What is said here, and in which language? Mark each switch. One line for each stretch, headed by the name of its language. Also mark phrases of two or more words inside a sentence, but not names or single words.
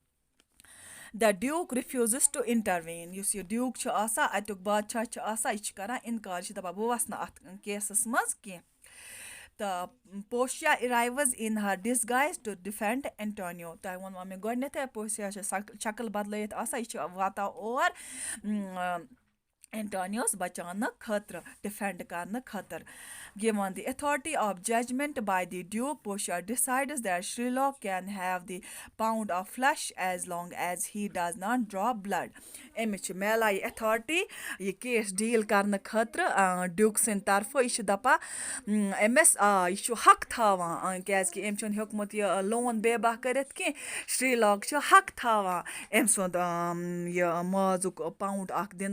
English: the Duke refuses to intervene
Kashmiri: یُس یہِ ڈیوٗک چھُ آسان اَتیُک بادشاہ چھُ آسان یہِ چھُ کَران اِنکار یہِ چھِ دَپان بہٕ وَسہٕ نہٕ اَتھ کیسَس منٛز کینٛہہ تہٕ پوشیا
English: arrives in her disguise to defend Antonio
Kashmiri: تۄہہِ ووٚنوٕ مےٚ گۄڈنٮ۪تھٕے پوشیا چھِ شکٕل بدلٲیِتھ آسان یہِ چھِ واتان اور اٮ۪نٹونیوس بچاونہٕ خٲطرٕ ڈِفٮ۪نٛڈ کَرنہٕ خٲطرٕ
English: given the authority of judgment by the Duke, Portia decides that Sherlock can have the pound of flesh as long as he does not draw blood.
Kashmiri: أمِس چھِ میلان یہِ ایتھارٹی یہِ کیس ڈیٖل کَرنہٕ خٲطرٕ ڈیوٗک سٕنٛدِ طرفہٕ یہِ چھِ دَپان أمِس یہِ چھُ حق تھاوان کیٛازِکہِ أمۍ چھُنہٕ ہیوٚکمُت یہِ لون بے-باہ کٔرِتھ کینٛہہ شِرٛلاک چھُ حق تھاوان أمۍ سُنٛد یہِ مازُک پاوُنٛڈ اَکھ دِنہٕ